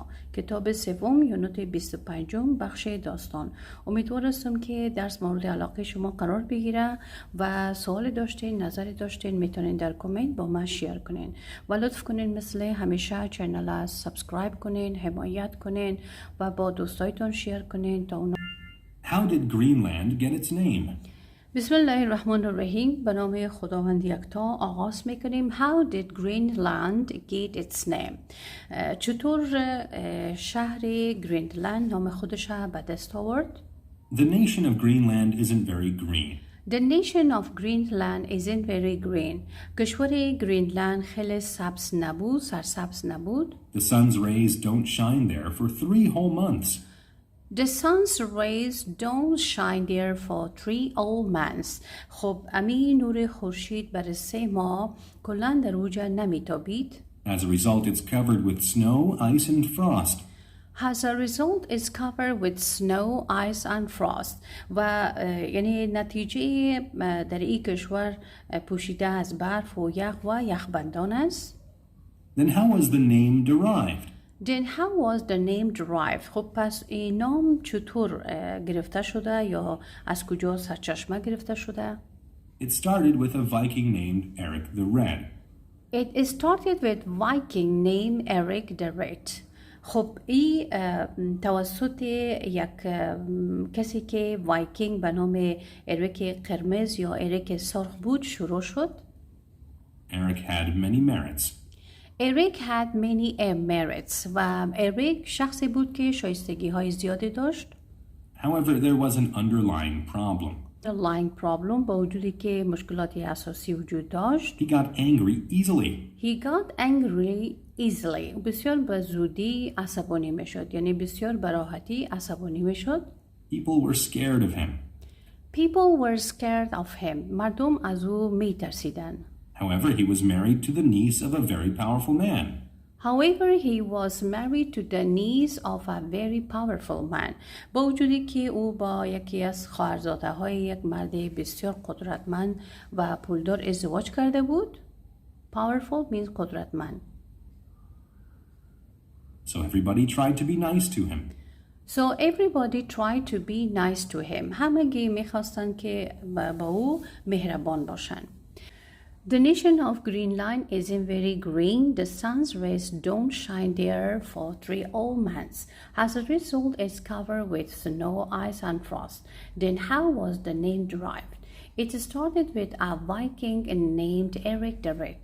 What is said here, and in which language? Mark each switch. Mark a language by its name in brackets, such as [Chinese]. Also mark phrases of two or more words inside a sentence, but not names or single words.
[Persian] کتاب سوم یونت 25 بخش داستان. امیدوار هستم که درس مورد علاقه شما قرار بگیره و سوال داشتین، نظری داشتین میتونین در کامنت با من شیر کنین و لطف کنین مثل همیشه چینل را سابسکرایب کنین، حمایت کنین و با دوستایتون شیر کنین تا اونا. [English] How did Greenland get its name? [Arabic] بسم الله الرحمن الرحیم. [Persian] به نام خداوند یکتا آغاز میکنیم. [English] How did Greenland get its name? [Persian] چطور شهر گرینلند نام خودش به دست آورد؟ [English] The nation of Greenland isn't very green. The nation of Greenland isn't very green. [Persian] کشور گرینلند خیلی سبز نبود، سرسبز نبود. [English] The sun's rays don't shine there for 3 whole months. The sun's rays don't shine there for 3 whole months. [Persian] خب امی نور خورشید برای 3 ماه کلاً در اوجا نمیتابید. [English] As a result, it's covered with snow, ice, and frost. As a result, it's covered with snow, ice and frost. [Persian] و یعنی نتیجه در این کشور پوشیده از برف و یخ و یخبندان است. [English] Then how was the name derived? Then how was the name derived? [Persian] خب پس این نام چطور گرفته شده یا از کجا سرچشمه گرفته شده؟ [English] It started with a Viking named Eric the Red. It started with Viking named Eric the Red. [Persian] خب این توسط یک کسی که وایکینگ به نام اریک قرمز یا اریک سرخ بود شروع شد. [English] Eric had many merits. Eric had many merits [Persian] و اریک شخصی بود که شایستگی های زیادی داشت. [English] However, there was an underlying problem. underlying problem [Persian] با وجودی که مشکلات اساسی وجود داشت. [English] He got angry easily. He got angry easily. [Persian] بسیار به زودی عصبانی میشد، یعنی بسیار به راحتی عصبانی میشد. [English] People were scared of him. People were scared of him. [Persian] مردم از او میترسیدن. [English] However, he was married to the niece of a very powerful man. However, he was married to the niece of a very powerful man. [Persian] با وجودی که او با یکی از خواهرزاده های یک مرد بسیار قدرتمند و پولدار ازدواج کرده بود. [English] Powerful means قدرتمند. So everybody tried to be nice to him. So everybody tried to be nice to him. [Persian] همگی میخواستن که با او مهربان باشن. [English] The nation of Greenland isn't very green. The sun's rays don't shine there for 3 whole months. As a result, it's covered with snow, ice, and frost. Then how was the name derived? It started with a Viking named Eric the Red.